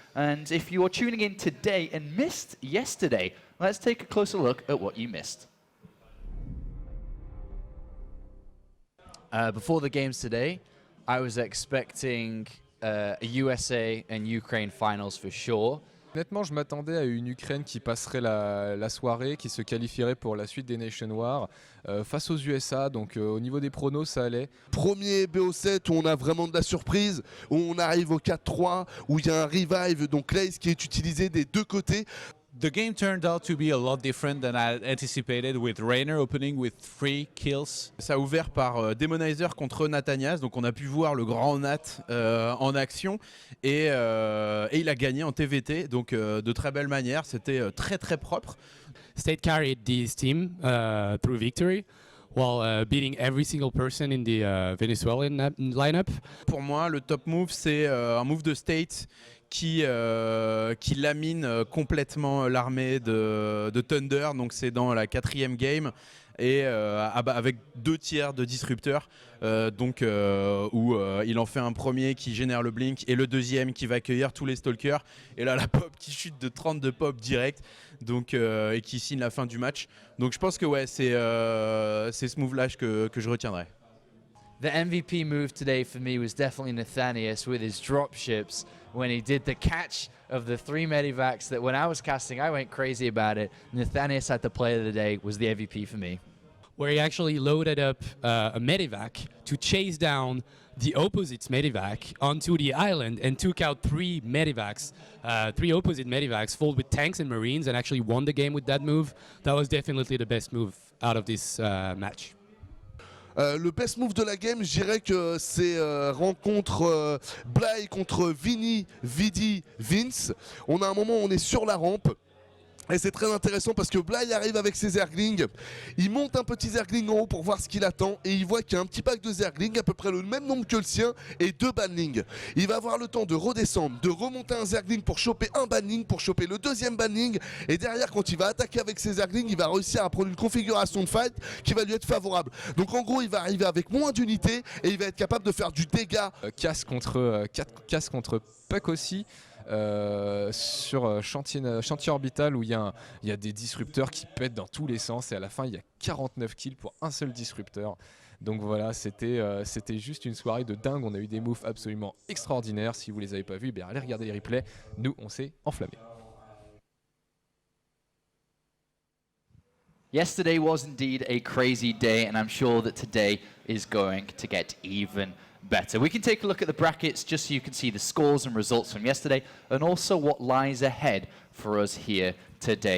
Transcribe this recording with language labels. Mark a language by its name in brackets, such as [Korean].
[English] And if you are tuning in today and missed yesterday, let's take a closer look at what you missed. Before the games today, I was expecting a USA and Ukraine finals for sure. [French] Honnêtement, je m'attendais à une Ukraine qui passerait la soirée, qui se qualifierait pour la suite des NationWars face aux USA. Donc au niveau des pronos, ça allait. Premier BO7 où on a vraiment de la surprise, où on arrive au 4-3, où il y a un revive, donc Lace qui est utilisé des deux côtés. [English] The game turned out to be a lot different than I anticipated, with Rainer opening with 3 kills. [French] Ça a ouvert par Demonizer contre Nathanias, donc on a pu voir le grand Nat en action et il a gagné en TVT, donc de très belle manière, c'était très très propre. [English] State carried this team through victory while beating every single person in the Venezuelan lineup. [French] Pour moi, le top move, c'est un move de State qui lamine complètement l'armée de Thunder, donc c'est dans la 4e game. Et avec 2 tiers de disrupteurs, où il en fait un premier qui génère le blink et le deuxième qui va accueillir tous les stalkers. Et là, la pop qui chute de 32 pop direct, donc, et qui signe la fin du match. Donc je pense que ouais, c'est ce move-là que je retiendrai. [English] The MVP move today for me was definitely Nathanias with his dropships when he did the catch of the 3 medivacs that when I was casting, I went crazy about it. Nathanias at the play of the day was the MVP for me. Where he actually loaded up a medivac to chase down the opposite's medivac onto the island and took out 3 medivacs, 3 opposite medivacs full with tanks and marines, and actually won the game with that move. That was definitely the best move out of this match. [French] Le best move de la game, je dirais que c'est rencontre Bly contre Vinny, Vidi, Vince. On a un moment où on est sur la rampe. Et c'est très intéressant parce que Bly arrive avec ses Zerglings, il monte un petit Zergling en haut pour voir ce qu'il attend et il voit qu'il y a un petit pack de Zerglings, à peu près le même nombre que le sien et 2 banlings. Il va avoir le temps de redescendre, de remonter un Zergling pour choper un banling, pour choper le deuxième banling et derrière quand il va attaquer avec ses Zerglings, il va réussir à prendre une configuration de fight qui va lui être favorable. Donc en gros il va arriver avec moins d'unités et il va être capable de faire du dégât. Casse contre Puck aussi. Sur chantier orbital où il y a des disrupteurs qui pètent dans tous les sens et à la fin il y a 49 kills pour un seul disrupteur. Donc voilà, c'était juste une soirée de dingue. On a eu des moves absolument extraordinaires. Si vous les avez pas vus, allez regarder les replays. Nous, on s'est enflammés. [English] Yesterday was indeed a crazy day, and I'm sure that today is going to get even better. We can take a look at the brackets just so you can see the scores and results from yesterday, and also what lies ahead for us here today.